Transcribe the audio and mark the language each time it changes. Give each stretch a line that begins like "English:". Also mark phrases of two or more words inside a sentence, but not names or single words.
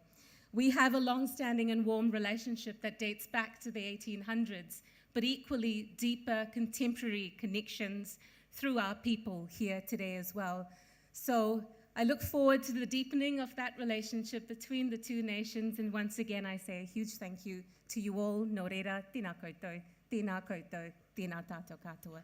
English: We have a long-standing and warm relationship that dates back to the 1800s, but equally deeper contemporary connections through our people here today as well. So I look forward to the deepening of that relationship between the two nations, and once again I say a huge thank you to you all.
Māori: Nō reira, tēnā koutou, tēnā koutou, tēnā tātou katoa.